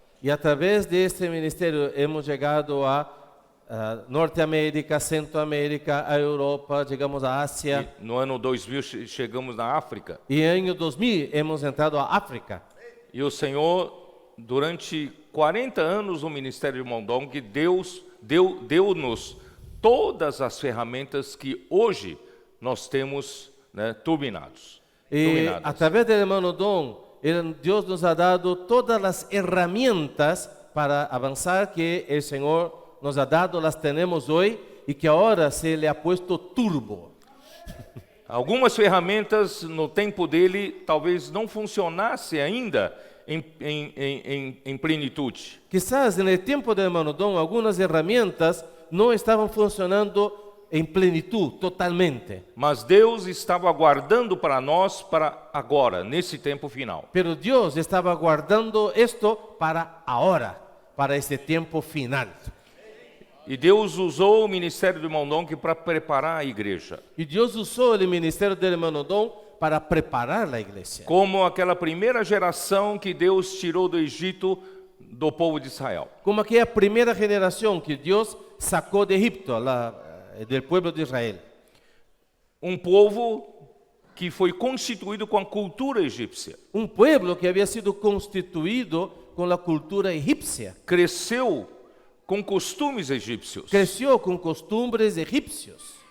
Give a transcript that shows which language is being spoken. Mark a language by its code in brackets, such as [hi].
[es] Y a través de este ministerio hemos llegado a Norteamérica, Centroamérica, a Europa, llegamos a Asia. [pt] E no ano 2000 chegamos na África. [es] Y en el año 2000 hemos entrado a África. [pt] E o Senhor, durante 40 anos no ministério de Mondong, Deus deu-nos todas as ferramentas que hoje nós temos, né, turbinados. [es] Y a través del hermano Don, Dios nos ha dado todas las herramientas para avanzar que el Señor nos ha dado, las tenemos hoy y que ahora se le ha puesto turbo. [pt] Algumas ferramentas no tempo dele talvez não funcionasse ainda em plenitude. [es] Quizás en el tiempo del hermano Don algunas herramientas no estaban funcionando en plenitud totalmente. [pt] Mas Deus estava aguardando para nós para agora, nesse tempo final. [es] Pero Dios estaba guardando esto para ahora, para este tiempo final. [pt] E Deus usou o ministério do irmão Dong para preparar a igreja. [es] Y Dios usó el ministerio del hermano Don para preparar la iglesia. [pt] Como aquela primeira geração que Deus tirou do Egito do povo de Israel. [es] Como aquella primera generación que Dios sacó de Egipto, del pueblo de Israel. [pt] Um povo que foi constituído com a cultura egípcia. [es] Un pueblo que había sido constituido con la cultura egipcia. [pt] Cresceu com costumes egípcios. [es] Creció con costumbres egipcios.